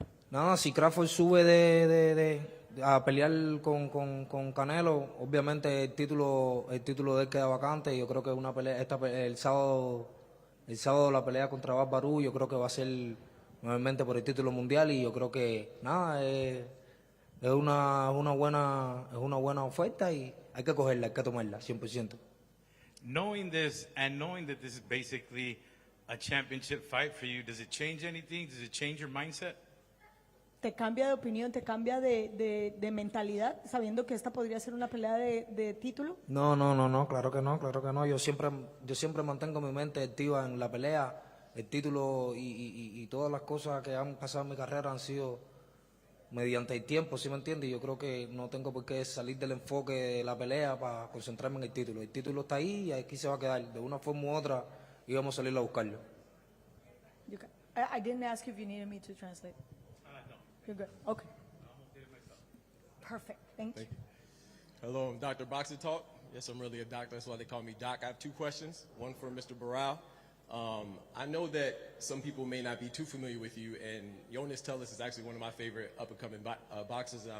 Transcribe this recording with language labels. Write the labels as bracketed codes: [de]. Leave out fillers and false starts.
[es] Nada, si Crawford sube a pelear con Canelo, obviamente el título de él queda vacante. Yo creo que una pelea, el sábado la pelea contra Barbarú, yo creo que va a ser nuevamente por el título mundial, y yo creo que nada, es una buena oferta y hay que cogerla, hay que tomarla 100%. [en] Knowing this and knowing that this is basically a championship fight for you, does it change anything? Does it change your mindset? [es] ¿Te cambia de opinión, te cambia de mentalidad, sabiendo que esta podría ser una pelea de título? No, claro que no. Yo siempre mantengo mi mente activa en la pelea. El título y todas las cosas que han pasado en mi carrera han sido mediante el tiempo, ¿sí me entiendes? Y yo creo que no tengo por qué salir del enfoque de la pelea para concentrarme en el título. El título está ahí y aquí se va a quedar. De una forma u otra íbamos a salir a buscarlo. [en] I didn't ask you if you needed me to translate. No. You're good. Okay. Perfect. Thank you. Hello, I'm Dr. Boxer Talk. Yes, I'm really a doctor. That's why they call me Doc. I have two questions. One for Mr. Barral. I know that some people may not be too familiar with you, and Jonas Tellis is actually one of my favorite up-and-coming boxers.